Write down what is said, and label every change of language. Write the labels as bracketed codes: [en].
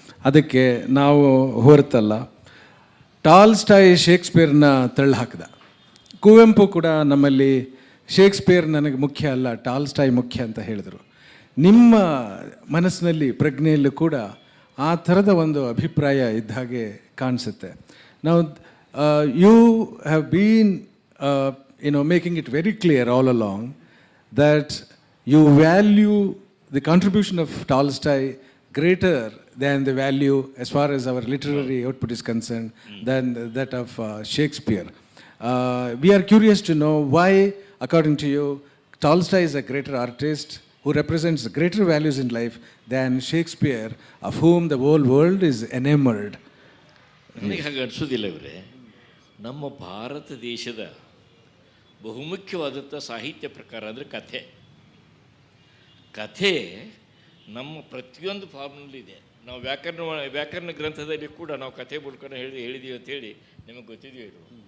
[kn] ಅದಕ್ಕೆ ನಾವು ಹೊರತಲ್ಲ. ಟಾಲ್ಸ್ಟಾಯ್ ಶೇಕ್ಸ್ಪಿಯರ್ನ ತಳ್ಳಿ ಹಾಕಿದ. ಕುವೆಂಪು ಕೂಡ ನಮ್ಮಲ್ಲಿ ಶೇಕ್ಸ್ಪಿಯರ್ ನನಗೆ ಮುಖ್ಯ ಅಲ್ಲ, ಟಾಲ್ಸ್ಟಾಯ್ ಮುಖ್ಯ ಅಂತ ಹೇಳಿದರು. ನಿಮ್ಮ ಮನಸ್ಸಿನಲ್ಲಿ ಪ್ರಜ್ಞೆಯಲ್ಲೂ ಕೂಡ ಆ ಥರದ ಒಂದು ಅಭಿಪ್ರಾಯ ಇದ್ದ ಹಾಗೆ ಕಾಣಿಸುತ್ತೆ. ನಾವು [en] You have been making it very clear all along that you value the contribution of Tolstoy greater than the value, as far as our literary output is concerned, than that of Shakespeare. We are curious to know why, according to you, Tolstoy is a greater artist who represents greater values in life than Shakespeare, of whom the whole world is enamored. [kn] ನನಗೆ ಹಾಗೆ ಅನಿಸೋದಿಲ್ಲ ಇವರೇ. ನಮ್ಮ ಭಾರತ ದೇಶದ ಬಹುಮುಖ್ಯವಾದಂಥ ಸಾಹಿತ್ಯ ಪ್ರಕಾರ ಅಂದರೆ ಕಥೆ. ಕಥೆ ನಮ್ಮ ಪ್ರತಿಯೊಂದು ಫಾರ್ಮ್ನಲ್ಲಿದೆ. ನಾವು ವ್ಯಾಕರಣ ಗ್ರಂಥದಲ್ಲಿ ಕೂಡ ನಾವು ಕಥೆ ಮೂಲಕ ಹೇಳಿದ್ದೀವಿ ಅಂಥೇಳಿ ನಿಮಗೆ ಗೊತ್ತಿದೆಯೋ ಇದು.